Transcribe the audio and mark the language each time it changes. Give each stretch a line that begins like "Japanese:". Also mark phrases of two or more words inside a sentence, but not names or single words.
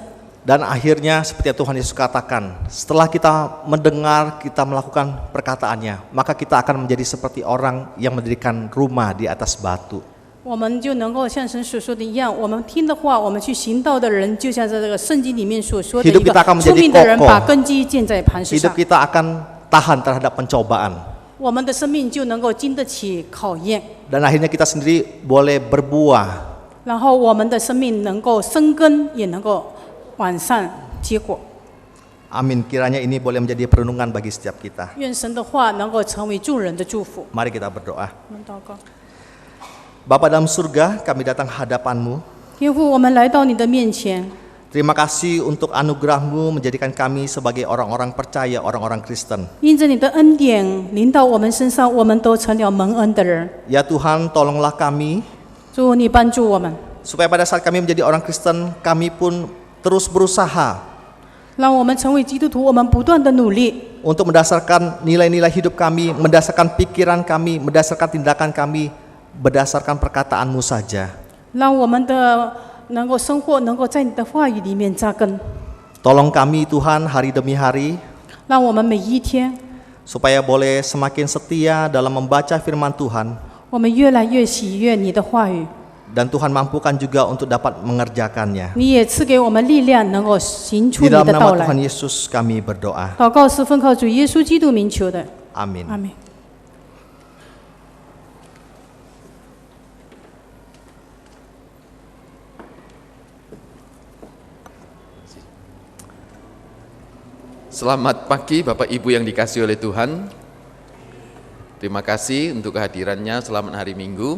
Indonesian: Dan akhirnya seperti yang Tuhan Yesus katakan, setelah kita mendengar, kita melakukan perkataannya, maka kita akan menjadi seperti orang yang mendirikan rumah di atas batu.
Chinese: 我们就能够像神所说的一样，我们听的话，我们去行道的人，就像在这个圣经里面所说的一
Indonesian: Hidup
Chinese: 个
Indonesian: kita akan
Chinese: 聪
Indonesian: menjadi
Chinese: 明的人
Indonesian: kokoh.
Chinese: 把根基建在磐石
Indonesian: Hidup
Chinese: 上，
Indonesian: kita akan tahan terhadap pencobaan.
Chinese: 我们的生命就能够经得起考验，
Indonesian: Dan akhirnya kita sendiri boleh berbuah.
Chinese: 然后我们的生命能够生根，也能够往上结果。
Indonesian: Amin. Kiranya ini boleh menjadi perenungan bagi setiap kita.
Chinese: 愿神的话能够成为众人的祝福。
Indonesian: Mari kita berdoa.
Chinese: 我们祷告，
Indonesian: Bapa dalam surga, kami datang hadapan-Mu.
Chinese: 天父，我们来到你的面前，
Indonesian: Terima kasih untuk anugerah-Mu menjadikan kami sebagai orang-orang percaya, orang-orang Kristen.
Chinese: 因着你的恩典临到我们身上，我们都成了蒙恩的人。
Indonesian: Ya Tuhan, tolonglah kami
Chinese: 主，你帮助我们，
Indonesian: supaya pada saat kami menjadi orang Kristen, kami pun terus berusaha
Chinese: 让我们成为基督徒，我们不断的努力，
Indonesian: untuk mendasarkan nilai-nilai hidup kami, mendasarkan pikiran kami, mendasarkan tindakan kami, berdasarkan perkataan-Mu saja.
Chinese: 让我们的能够生活能够在你的话语里面扎根，
Indonesian: Tolong kami Tuhan hari demi hari,
Chinese: 让我们每一天，
Indonesian: supaya boleh semakin setia dalam membaca firman Tuhan,
Chinese: 我们越来越喜悦你的话语。
Indonesian: dan Tuhan mampukan juga untuk dapat mengerjakannya.
Chinese: 你也赐给我们力量，能够行出
Indonesian: Di
Chinese: 你
Indonesian: dalam
Chinese: 的
Indonesian: nama
Chinese: 道来
Indonesian: Tuhan。 Yesus kami berdoa.
Chinese: 祷告是奉靠主耶稣基督名求的，
Indonesian: Amin.
Chinese: 阿门。
Indonesian: Selamat pagi Bapak Ibu yang dikasihi oleh Tuhan. Terima kasih untuk kehadirannya, selamat hari Minggu.